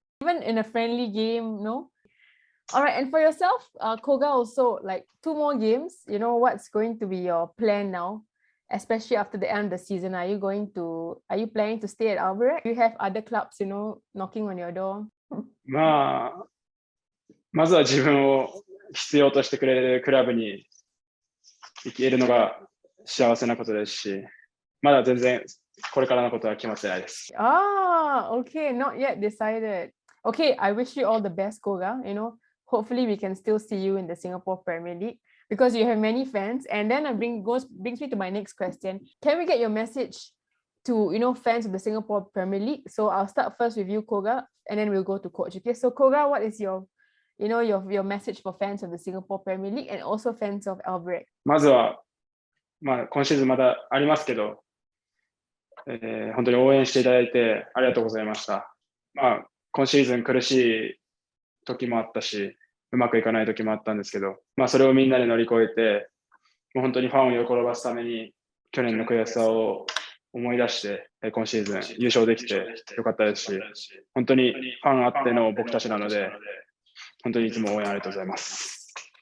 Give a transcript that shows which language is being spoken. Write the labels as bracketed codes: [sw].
[en] Even in a friendly game, no? All right, and for yourself, Koga, also, like 2 more games, what's going to be your plan now, especially after the end of the season? Are you planning to stay at Albirex? Do you have other clubs, knocking on your door? [ja] まずは自分を必要としてくれるクラブに行けるのが幸せなことですし、まだ全然これからのことは決まってないです。 [en] Okay, not yet decided. Okay, I wish you all the best, Koga. Hopefully we can still see you in the Singapore Premier League because you have many fans. And then it brings me to my next question. Can we get your message to fans of the Singapore Premier League? So I'll start first with you, Koga, and then we'll go to Coach. Okay, so Koga, what is your message for fans of the Singapore Premier League and also fans of Albirex? [ja] まずは、今シーズンまだありますけど、本当に応援していただいてありがとうございました。今シーズン苦しい時もあったし、うまくいかない時もあったんですけど、それをみんなで乗り越えて、もう本当にファンを喜ばすために去年の悔しさを思い出して、今シーズン優勝できてよかったですし、本当にファンあっての僕たちなので、本当にいつも応援ありがとうございます。